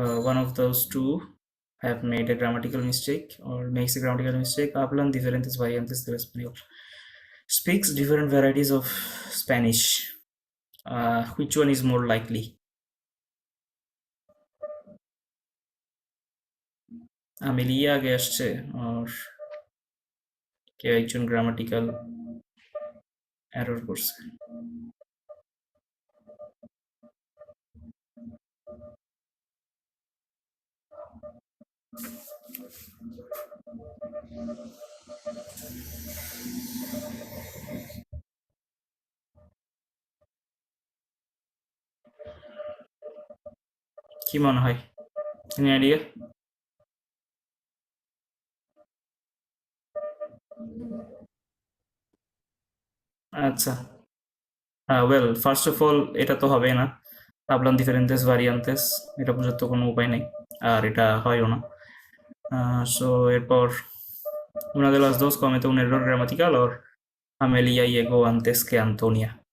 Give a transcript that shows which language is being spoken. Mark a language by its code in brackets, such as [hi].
[en] One of those two have made a grammatical mistake or makes a grammatical mistake. [es] Hablan diferentes variantes del español. [en] Speaks different varieties of Spanish. Which one is more likely? [bn] Amelia আগে আসছে, [en] or [bn] কেউ একজন grammatical error করছে? কি মনে হয়? [en] Any idea? [bn] আচ্ছা, well first of all এটা তো হবে না, [es] hablan diferentes variantes, [bn] এটা বোঝার তো কোনো উপায় নেই, আর এটা হয়ও না। সো এরপর [es] una de las dos comete un error gramatical, [en] or [es] Amelia llegó antes que Antonia.